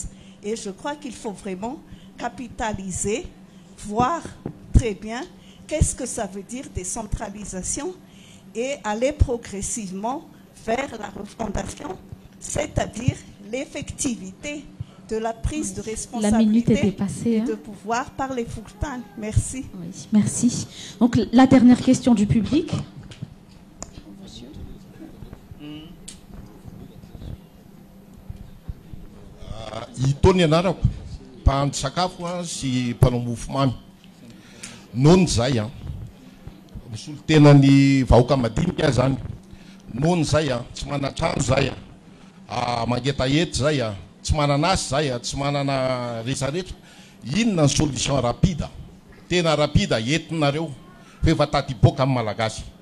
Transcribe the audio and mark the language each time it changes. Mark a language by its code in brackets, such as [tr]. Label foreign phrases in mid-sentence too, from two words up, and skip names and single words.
[fr] Et je crois qu'il faut vraiment capitaliser, voir très bien qu'est-ce que ça veut dire décentralisation et aller progressivement vers la refondation, c'est-à-dire l'effectivité de la prise de responsabilité. La minute est dépassée, et de pouvoir par les Fouktane. Merci. Oui, merci. Donc la dernière question du public. [mg] Itony anarako mpahandro sakafo sy mpanao mofomamy nohony zay misolo tena ny vahoaka madinika zany nohony zay tsy manatrano zay mangetahety zay tsy mananasy zay tsy manana rehetrarehetra inona ny [fr] solution rapide [mg] tena rapide entinareo fa efa tady boka amin'ny malagasy.